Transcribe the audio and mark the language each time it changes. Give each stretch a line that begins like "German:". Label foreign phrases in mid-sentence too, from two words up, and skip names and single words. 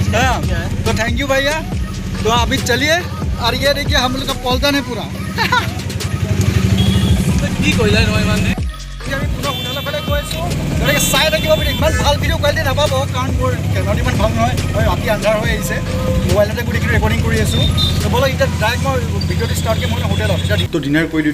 Hindi: तो थैंक यू भैया। तो अभी चलिए और ये देखिए हम लोग का पलटन है पूरा
Assamese: চাই থাকিব পাৰি। ইমান ভাল ভিডিঅ' কোৱালিটি নাপাব কাৰণ মোৰ কেমেৰাটো ইমান ভাল নহয়, মই ৰাতি আন্ধাৰ হৈ আহিছে, মোবাইলতে গোটেইখিনি ৰেকৰ্ডিং কৰি আছোঁ। তো ব'লক এতিয়া ডাইৰেক্ট মই ভিডিঅ'টো ষ্টাৰ্ট কৰি মই হোটেলত এতিয়া ডিনাৰ কৰিলোঁ।